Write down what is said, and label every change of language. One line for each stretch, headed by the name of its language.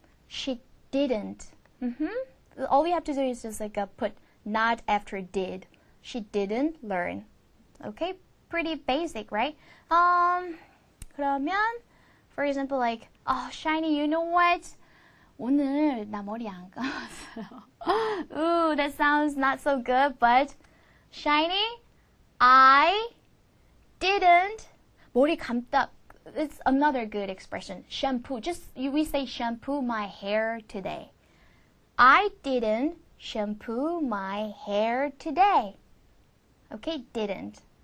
English: She didn't. All we have to do is just put not after did. She didn't learn. Okay, pretty basic, right?
Korean: 그러면,
English: for example, Shiny, you know what?
Korean: 오늘 나 머리 안 감았어요.
English: Ooh, that sounds not so good, but Shiny, I didn't
Korean: 머리 감다.
English: It's another good expression. Shampoo. We say shampoo my hair today. I didn't shampoo my hair today. Okay, didn't.